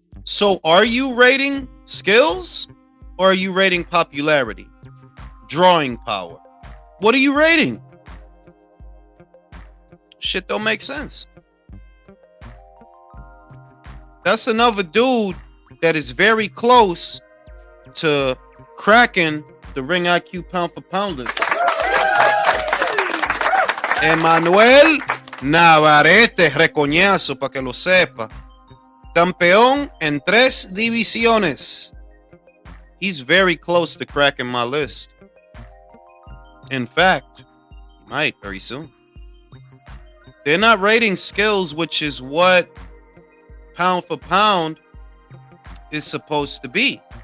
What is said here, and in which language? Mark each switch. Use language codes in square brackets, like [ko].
[en] So are you rating skills or are you rating popularity? Drawing power? What are you rating? Shit don't make sense. That's another dude that is very close to cracking the ring IQ pound for pound list. [es] Emmanuel Navarrete, recoñazo para que lo sepa. Campeón en 3 divisiones. [en] He's very close to cracking my list. In fact, he might very soon. They're not rating skills, which is what pound for pound is supposed to be.